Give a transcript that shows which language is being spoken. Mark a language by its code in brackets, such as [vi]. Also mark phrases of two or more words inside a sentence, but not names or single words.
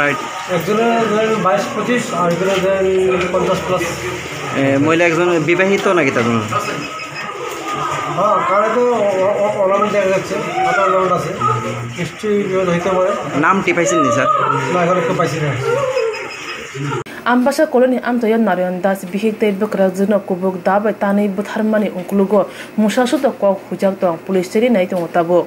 [bn] একজনের ধরেন 22-25 আর একজনের ধরেন 50+। মহিলা একজন বিবাহিত নাকি তার জন্য হ্যাঁ কারণে তো অর্নামেন্ট দেখা যাচ্ছে হাতে অর্নামেন্ট আছে নিশ্চয়ই বিবাদ হইতে পারে নামটি পাইছেন নি স্যার না এখন একটু পাইছি না [trp] Ambasa koloni amtayo Narayan Das bihik tei bekrajuna kubuk dabai tani butharmani ungkulugo musasuto kok hujak tong police cheri nai tong tabo